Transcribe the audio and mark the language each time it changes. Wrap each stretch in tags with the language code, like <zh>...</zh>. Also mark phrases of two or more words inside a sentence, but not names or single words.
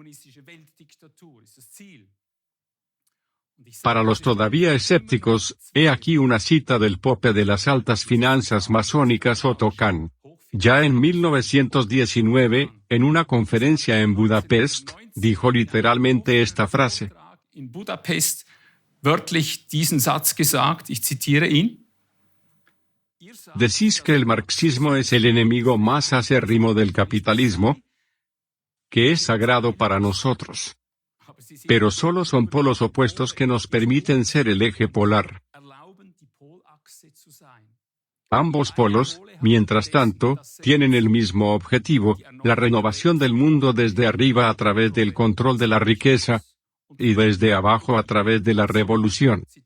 <es>Para los todavía escépticos, he aquí una cita del pope de las altas finanzas masónicas Otto Kahn. Ya en 1919, en una conferencia en Budapest, dijo literalmente esta frase.</es> <de>In Budapest wörtlich diesen Satz gesagt, ich zitiere ihn.</de> <es>Decís que el marxismo es el enemigo más acérrimo del capitalismo, que es sagrado para nosotros. Pero solo son polos opuestos que nos permiten ser el eje polar. Ambos polos, mientras tanto, tienen el mismo objetivo, la renovación del mundo desde arriba a través del control de la riqueza, y desde abajo a través de la revolución.</es>